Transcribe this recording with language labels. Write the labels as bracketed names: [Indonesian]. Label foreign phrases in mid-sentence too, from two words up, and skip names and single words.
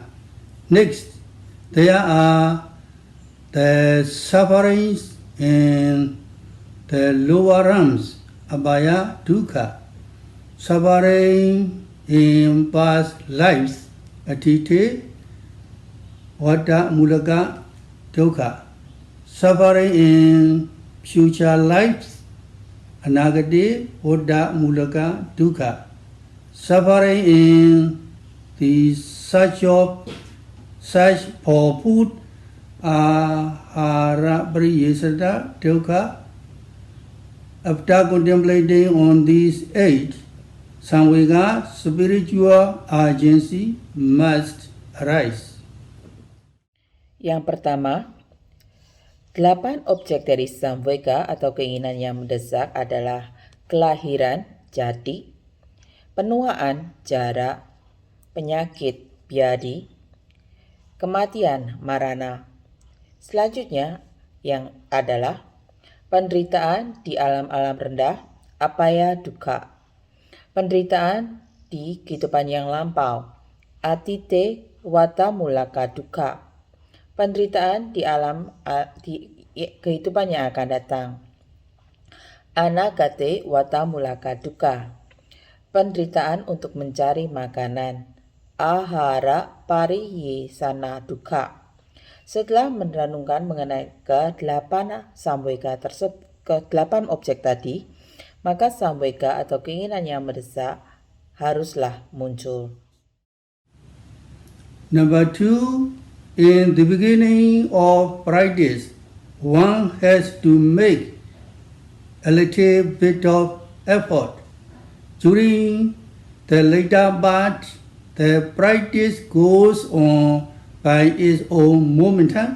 [English] Next, there are the sufferings in the lower realms, [Pali] abhaya, dukkha, [English] suffering in past lives, [Pali] atite, vata, mulaka, dukkha, [English] suffering in future lives, [Pali] anagati, vata, mulaka, dukkha, [English] suffering in the search for food, [Pali] ahara, pariyesada, dukkha. [English] After contemplating on these 8, Samvega spiritual agency must arise. [Indonesian] Yang pertama, 8 objek dari samvega atau keinginan yang mendesak adalah kelahiran, jati, penuaan, jara, penyakit, vyadi, kematian, marana. Selanjutnya yang adalah penderitaan di alam-alam rendah, [Pali] apaya, dukkha, [Indonesian] penderitaan di kehidupan yang lampau, [Pali] atite, vata, mulaka, dukkha, [Indonesian] penderitaan di alam di kehidupan yang akan datang, [Pali] anagate, vata, mulaka, dukkha, [Indonesian] penderitaan untuk mencari makanan, [Pali] ahara, pariyesana, dukkha. [Indonesian] Setelah merenungkan mengenai ke-8 objek tadi, maka samvega atau keinginan yang mendesak haruslah muncul. [English] Number 2, in the beginning of practice, one has to make a little bit of effort. During the later part, the practice goes on by its own momentum.